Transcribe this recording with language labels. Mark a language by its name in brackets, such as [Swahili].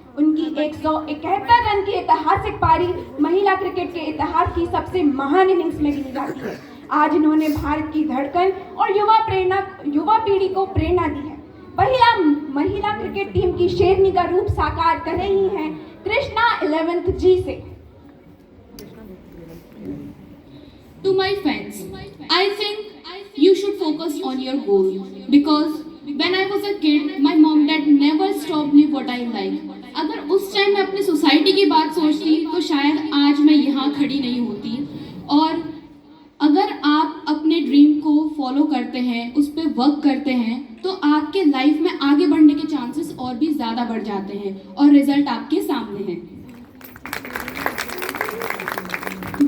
[Hindi] उनकी 171 रन की ऐतिहासिक पारी महिला क्रिकेट के इतिहास की सबसे महान इनिंग्स में गिनी जाती है। आज इन्होंने भारत की धड़कन और युवा पीढ़ी को प्रेरणा दी है। महिला क्रिकेट टीम की शेरनी का रूप साकार कर रही हैं कृष्णा 11th G से। [English] To my friends, I think you should focus on your goal because when I was a kid, my mom dad never stopped me what I like. [Hindi] अगर उस टाइम मैं अपनी सोसाइटी की बात सोचती तो शायद आज मैं यहाँ खड़ी नहीं होती। और फॉलो करते हैं, उस पर वर्क करते हैं, तो आपके लाइफ में आगे बढ़ने के चांसेस और भी ज़्यादा बढ़ जाते हैं और रिजल्ट आपके सामने है।